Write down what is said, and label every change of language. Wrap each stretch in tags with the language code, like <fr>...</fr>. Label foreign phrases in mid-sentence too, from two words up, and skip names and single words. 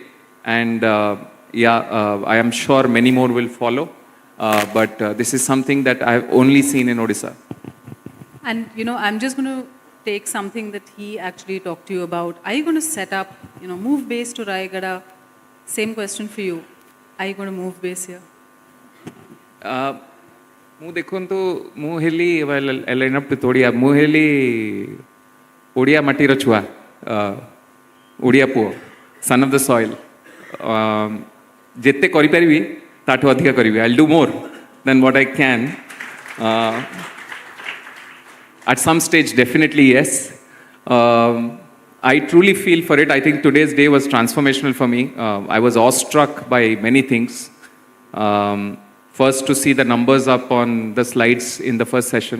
<en>And I am sure many more will follow. But this is something that I've only seen in Odisha. And, I'm just going to take something that he actually talked to you about. Are you going to set up, move base to Rayagada? Same question for you. Are you going to move base here?</en> <or>ମୁଁ ଦେଖନ୍ତୁ ମୁଁ ହେଲି</or> <en>line up to</en> <or>ଓଡ଼ିଆ ମୁଁ ହେଲି ଓଡ଼ିଆ ମାଟିର ଛୁଆ ଓଡ଼ିଆ ପୁଅ</or> <en>son of the soil</en> <or>ଯେତେ କରିପାରିବି ତାଠୁ ଅଧିକା କରିବି</or> <en>I'll do more than what I can at some stage definitely yes I truly feel for it. I think today's day was transformational for me. I was awestruck by many things. First, to see the numbers up on the slides in the first session.</en>